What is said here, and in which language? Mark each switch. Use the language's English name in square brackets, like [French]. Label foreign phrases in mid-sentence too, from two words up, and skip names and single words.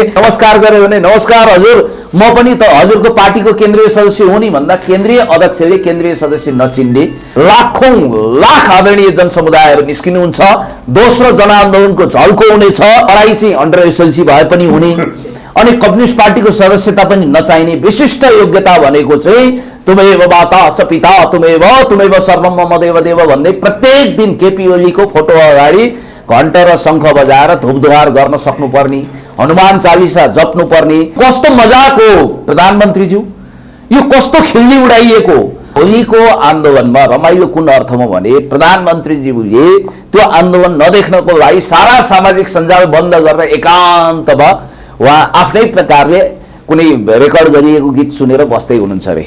[Nepali] नमस्कार गरे भने नमस्कार हजुर, म पनि त हजुरको पार्टीको केन्द्रीय सदस्य हुँ नि भन्दा केन्द्रीय अध्यक्षले केन्द्रीय सदस्य नचिन्ने लाखौं लाख आदरणीय जनसमुदायहरू निस्किनुहुन्छ। दोस्रो जनआन्दोलनको झल्को हुनेछ। पढाइ चाहिँ [English] under SLC [Nepali] भए पनि हुने अनि कम्युनिस्ट पार्टीको सदस्यता पनि नचाहिने। विशिष्ट योग्यता भनेको चाहिँ [Sanskrit] तुमेव माता स पिता तुमेव सर्वम मम देवदेव [Nepali] भन्दै प्रत्येक दिन केपी ओलीको फोटो अगाडि घण्टा र शङ्ख बजाएर धुपधुहार गर्न सक्नुपर्ने, हनुमान चालिसा जप्नु पर्ने। कस्तो मजाक हो प्रधानमन्त्रीज्यू, यो कस्तो खिल्ली उडाइएको। होलीको आन्दोलनमा रमाइलो कुन अर्थमा भने प्रधानमन्त्रीज्यूले त्यो आन्दोलन नदेख्नको लागि सारा सामाजिक सञ्जाल बन्द गरेर एकान्तमा उहाँ आफ्नै प्रकारले कुनै रेकर्ड गरिएको गीत सुनेर बस्दै हुनुहुन्छ अरे।